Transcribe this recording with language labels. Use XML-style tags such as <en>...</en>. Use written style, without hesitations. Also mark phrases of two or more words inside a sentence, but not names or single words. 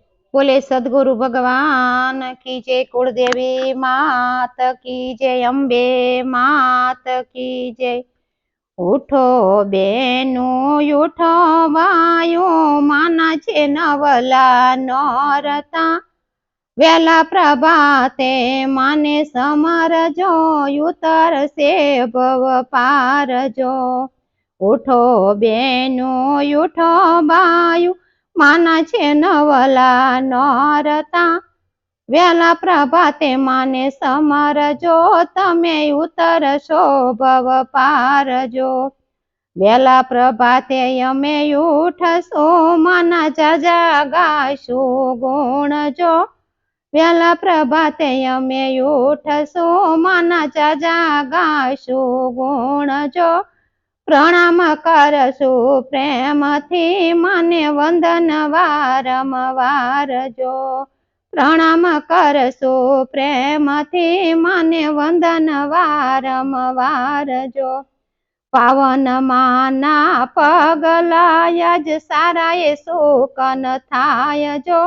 <hi>बोले सदगुरु भगवान की जय, कुलदेवी मात की जय, अम्बे मात की जय।</hi> <gu>ઉઠો બેનુ ઉઠો બાયો, માના છે નવલા નોરતા। વેલા પ્રભાતે માને સમરજો, ઉતરસે ભવ પારજો। ઉઠો બેનુ ઉઠો બાયો, માના છે નવલા નોરતા। વેલા પ્રભાતે માને સમરજો, તમે ઉતરશો ભવ પારજો। વેલા પ્રભાતે અમે ઉઠશો, માના જાજા ગાશો ગુણજો। વેલા પ્રભાતે અમે ઉઠશો, માના જાજા ગાશો ગુણજો। પ્રણામ કરશુ પ્રેમ થી, માને વંદન વારંવાર જો। પ્રણામ કરશુ પ્રેમ થી, માને વંદન વારંવાર જો। પાવન માના પગલાયજ, સારાએ સુકન થાય જો।</gu>